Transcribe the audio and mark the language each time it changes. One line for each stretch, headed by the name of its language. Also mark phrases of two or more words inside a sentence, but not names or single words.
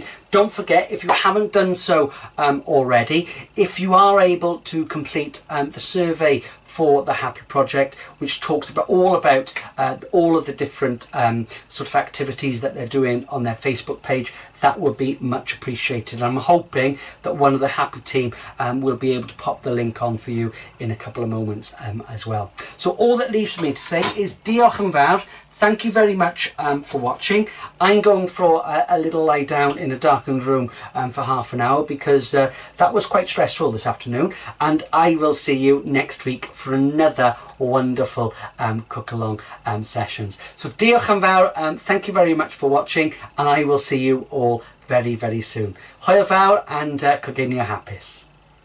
English: Don't forget, if you haven't done so already, if you are able to complete the survey for the Happy Project, which talks about all of the different sort of activities that they're doing on their Facebook page, that would be much appreciated. I'm hoping that one of the Happy team will be able to pop the link on for you in a couple of moments as well.
Welsh: So all that leaves for me to say is diolch yn fawr.
English: Thank you very much for watching. I'm going for a little lie down in a darkened room for half an hour because that was quite stressful this afternoon, and I will see you next week for another wonderful cook along sessions.
Welsh: So diolch yn fawr,
English: thank you very much for watching, and I will see you all very, very soon.
Welsh: Hwyl fawr and coginio hapus.